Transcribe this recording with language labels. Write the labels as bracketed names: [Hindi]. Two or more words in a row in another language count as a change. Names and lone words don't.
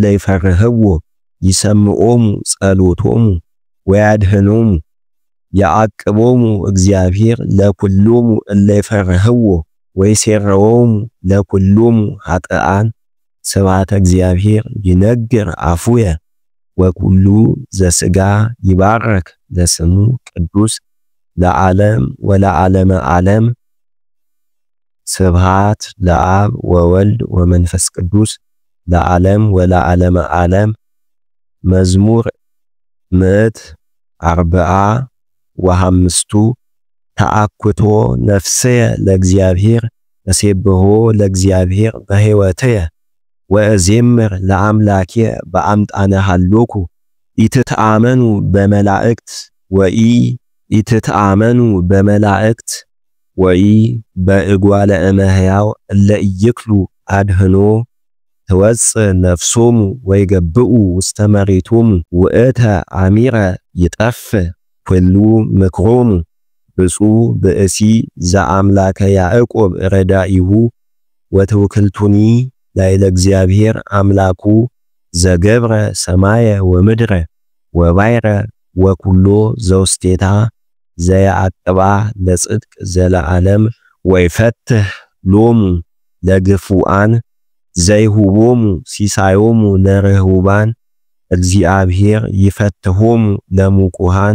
[Geez] ይፈርህዎ ይሰምዖሙ ጸሎቶሙ ወያድኅኖሙ ያዕቅቦሙ እግዚአብሔር ለኩሎሙ እለ ይፈርህዎ ወይሴረዎሙ ለኩሎሙ ኃጥኣን። ስብሐተ እግዚአብሔር ይነግር አፉየ ወኩሉ ዘሥጋ ይባረክ ለስሙ ቅዱስ ለዓለም ወለዓለመ ዓለም። ስብሐት ለአብ ወወልድ ወመንፈስ ቅዱስ ለዓለም ወለዓለመ ዓለም። መዝሙር 145 ተአኩቶ ነፍስየ ለእግዚአብሔር እሴብሖ ለእግዚአብሔር በሕይወትየ ወእዜምር ለአምላክየ በአምጣነ ሀሎኩ ኢትትአመኑ በመላእክት ወኢ ኢትትአመኑ በመላእክት ወኢ በእጓለ እመሕያው እለ ኢይክሉ አድኅኖ ትወፅእ ነፍሶሙ ወይገብኡ ውስተ መሬቶሙ ውእተ አሚረ ይጠፍእ ኩሉ ምክሮሙ ብፁዕ ብእሲ ዘአምላከ ያዕቆብ ረዳኢሁ ወተውክልቱኒ ላዕለ እግዚአብሔር አምላኩ ዘገብረ ሰማየ ወምድረ ወባይረ ወኩሎ ዘውስቴታ ዘያዕቅባ ለጽድቅ ዘለዓለም ወይፈትህ ሎሙ ለግፉአን ዘይሁቦሙ ሲሳዮሙ ለርህቡባን እግዚአብሔር ይፈትሆሙ ለሙቁሃን